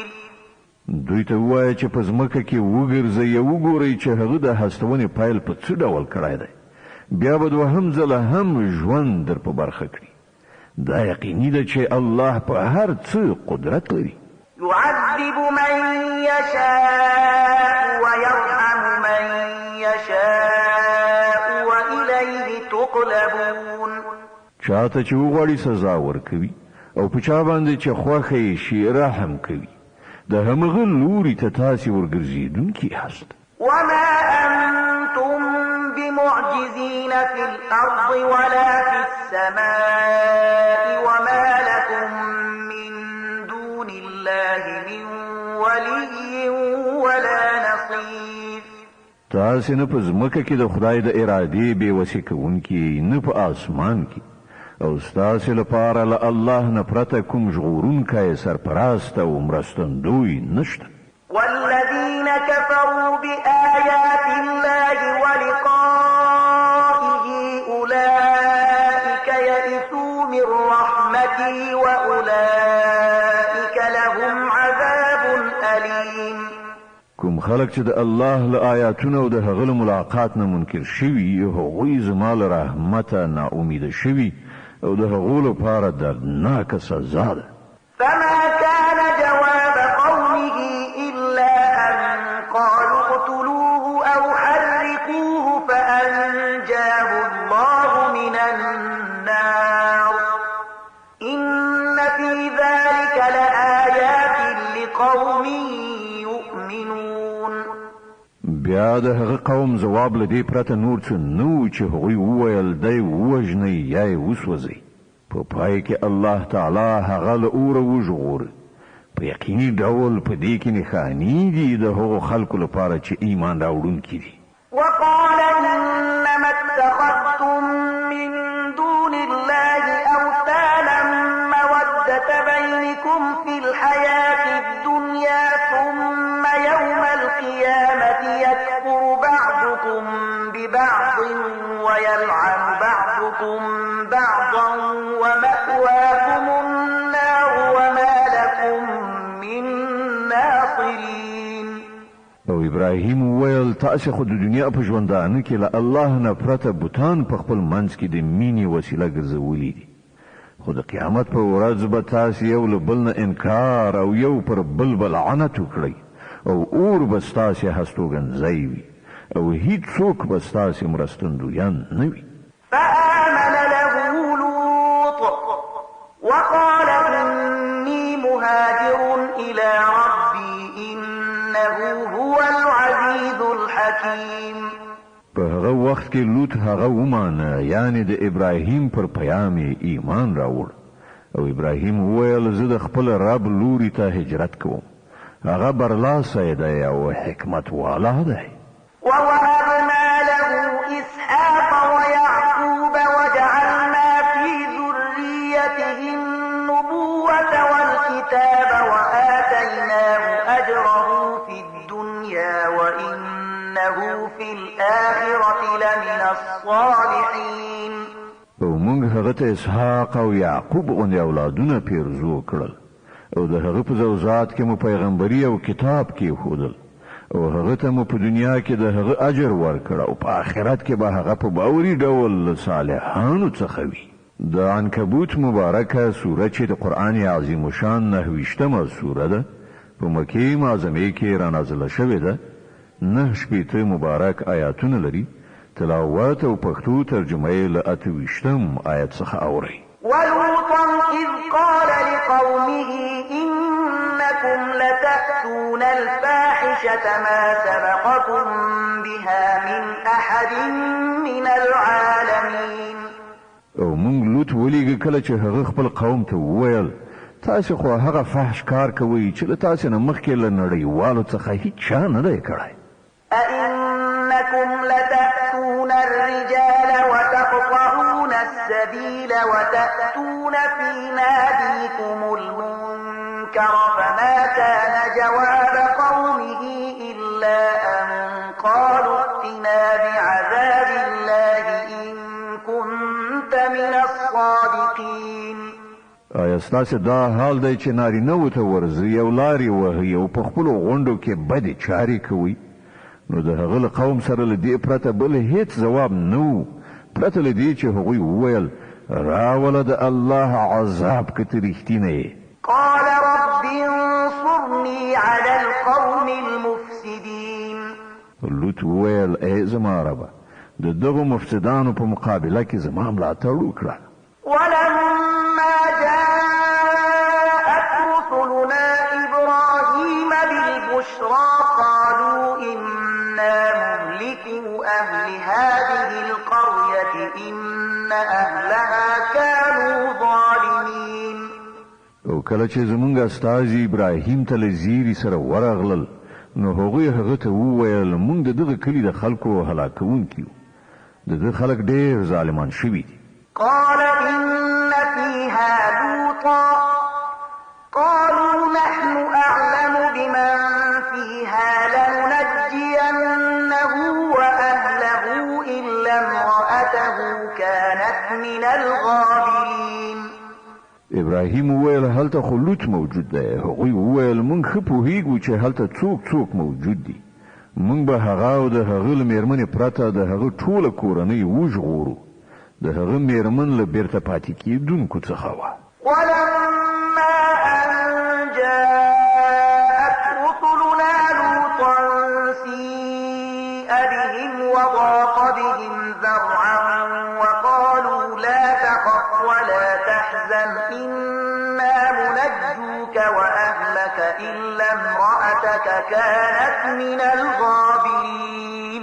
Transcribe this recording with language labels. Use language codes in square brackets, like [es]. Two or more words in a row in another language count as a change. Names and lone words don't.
[ps] دوی ته وایي چې په ځمکه کې وګرځئ او وګورئ چې هغه د هستونې پایل په څه ډول کړی دی، بیا به دوهم ځله هم ژوند در په برخه کړي. دا یقیني ده چې الله په هر څه قدرت لري. [ar] يعذب من يشاء ويرحم من يشاء وإليه تقلبون. [ps] چاته چې وغواړي سزا ورکوي او په چا باندې چې خوښه یې شي رحم کوي. د همغه لوري ته تاسې ورګرځېدونکي هست. [ar] وما أنتم بمعجزين في الأرض ولا في السماء وما لكم من دون الله من ولي ولا نصير. [ps] تاسې نه په ځمکه کې د خدای د ارادې بېوسې کوونکي، نه په آسمان کې، او ستاسې لپاره له الله نه پرته کوم ژغورونکی سرپرست او مرستندوی نشته. [ar] والذين كفروا بآيات الله ولقائه أولئك يئسوا من رحمتي وأولئك لهم عذاب أليم. [ps] کوم خلک چې د الله له آیاتونو او د هغه له ملاقات نه منکر شوي، هغوی زما له رحمته ناامیده شوي او د هغو لپاره دردناکه سزا ده. [ar] فما كان جواب قومه إلا أن قالوا اقتلوه أو حرقوه فأنجاه الله من النار إن في ذلك لآيات لقوم يؤمنون. [ps] بیا د هغه قوم جواب لدی پرته نور څه نو چې هغوی وویل دی وژنئ یا یې وسوځئ. په پای کې [ar] الله تعالی [ps] هغه له اوره وژغور. په یقیني ډول په دې کې نښانې دي د هغو خلکو لپاره چې ایمان راوړونکي دي. [ar] وقال إنما اتخذتم من دون الله أوثانا مودة بينكم في الحياة الدنيا ثم يوم القيامة يكفر بعضكم ببعض ويلعن بعضكم بعضا ومأواكم النار وما لكم من ناصرين. [ps] او ابراهیم ویل تاسو خو د دنیا په ژوندانه کې له الله نه پرته بوتان په خپل منځ کې د مینې وسیله ګرځولې دي، خو د قیامت په ورځ به تاسو یو له بل نه انکار او یو پر بل لعنت وکړئ او اور به ستاسې هستوګنځی وي او هیڅوک به ستاسې مرستندویان نه وي. [ar] فآمن له لوط وقال إني مهاجر إلى ربي إنه هو العزيز الحكيم. [ps] په هغه وخت کې لوط هغه ومانه، یعنی د ابراهیم پر پیام ایمان راوړ او ابراهیم وویل زه د خپل رب لوري ته هجرت کوم، هغه برلاسی دی او حکمت والا دی. [ar] ووهبنا له إسحاق ويعقوب وجعلنا في ذريته النبوة والكتاب وآتيناه أجره في الدنيا وإنه في الآخرة لمن الصالحين. [ps] او موږ هغه ته اسحاق او یعقوب غوندې اولادونه پیرزو کړل او د هغه په زوجات کې مو پیغمبري او کتاب کې ښودل او هغه ته مو په دنیا کې د هغه اجر ورکړ او په آخرت کې به هغه په باوري ډول صالحانو څخه وي. د عنکبوت مبارکه سوره چې د قرآن عظیم شان 9 سوره ده، په مکې معظمه کې را نازله شوې ده. 9 مبارک آیاتونه لري. تلاوت او پښتو ترجمه یې له 28 آیت څخه اوري. [ar] ولوطا إذ قال لقومه إنكم لتأتون الفاحشة ما سبقكم بها من أحد من العالمين. [ps] او مونږ لوط ولېږه کله چې هغه خپل قوم ته وویل تاسو خو هغه فحش کار کوي چې له تاسو نه مخکې له نړیوالو څخه هیڅ چا نه دی کړی. [ar] أئنكم لتأتون الرجال وتقطعون السبيل وتأتون في ناديكم المنكر فما كان جواب قومه إلا أن قالوا ائتنا بعذاب الله إن [ps] آیا ستاسې دا حال دی چې نارینهو ته ورځئ او لارې وهئ او په خپلو غونډو کې بدې چارې کوئ؟ نو د هغه له قوم سره له دې پرته بل هیڅ ځواب نه و، پرته له دې چې هغوی وویل راوله د الله عذاب که ته رښتینه یې. [ar] قال رب انصرني على القوم المفسدين. [ps] لوط وویل ای زما ربه د دغو مفسدانو په مقابله کې زما ملاتړ وکړه. [ar] ولما جاءت رسلنا إبراهيم بالبشرى قالوا إنا مهلكو أهل هذه القرية إن أهلها كانوا ظالمين. [ps] او کله چې زمونږ استازي ابراهیم ته له زیري سره ورغلل نو هغوی هغه ته وویل مونږ د دغه کلي د خلکو هلاکوونکي یو، د دغه خلک ډېر ظالمان شوي دي. [ar] قال إن فيها لوطا قالوا نحن أعلم بمن فيها لننجينه وأهله إلا امرأته كانت من الغابرين. [ps] ابراهیم وویل هلته خو لوط موجود دی. هغوی وویل مونږ ښه پوهیږو چې هلته څوک موجود دي. مونږ به هغه او د هغه له میرمنې پرته د هغه ټوله کورنۍ وژغورو. د هغه میرمن له بیرته پاتې کېدونکو څخه وه. [ar] ولما أن جاءت رسلنا لوطا سيء بهم وضاق بهم ذرعا وقالوا لا تخف ولا تحزن إنا منجوك وأهلك إلا امرأتك كانت من الغابرين.